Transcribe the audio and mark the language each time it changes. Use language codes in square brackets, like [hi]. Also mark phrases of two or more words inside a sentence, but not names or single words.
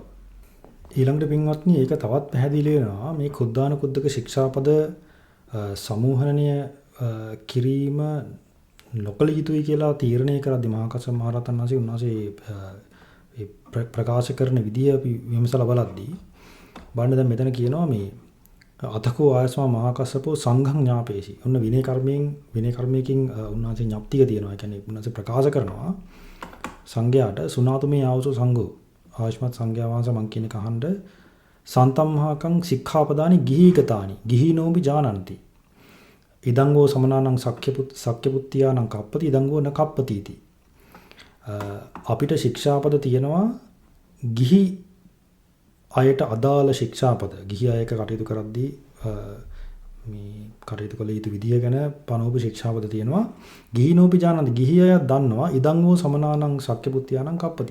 [si] ඊළඟට පින්වත්නි ඒක තවත් පැහැදිලි වෙනවා මේ කුද්ධානුකුද්ධක ශික්ෂාපද සමූහනය කිරීම නොකළ යුතුයි කියලා තීරණය කරද්දී මහා කස්සප මහ රහතන් වහන්සේ උන්වහන්සේ ප්‍රකාශ කරන විදිය අපි විමසලා බලද්දී බලන්න දැන් මෙතන කියනවා මේ [pi] අතකෝ ආයස්මා මහා කස්සපෝ සංඝං ඥාපේසි. [si] ඔන්න විනය කර්මයකින් උන්වහන්සේ ඥප්තික තියෙනවා. ඒ කියන්නේ උන්වහන්සේ ප්‍රකාශ කරනවා සංඝයාට [pi] සුනාතුමේ ආවසෝ සංඝෝ [si] ආයස්මත් සංඝයා වහන්සේ මං කියන එක අහන්න [pi] සන්තම්හාකං සික්ඛාපදානි ගිහීගතානි ගිහීනෝපි ජානಂತಿ. ඉදංගෝ සමනානං සක්්‍යපුත්තියානං කප්පති ඉදංගෝ න කප්පතිති. [si] අපිට ශික්ෂාපද තියෙනවා ගිහි අයට අදාළ ශික්ෂාපද. ගිහි අයක කටයුතු කරද්දී මේ කටයුතු කළ යුතු විදිය ගැන පනෝපි ශික්ෂාපද තියෙනවා. [pi] ගිහිනෝපි ජානಂತಿ [si] ගිහි අය දන්නවා [pi] ඉදංගෝ සමනානං සක්්‍යපුත්තියානං කප්පති.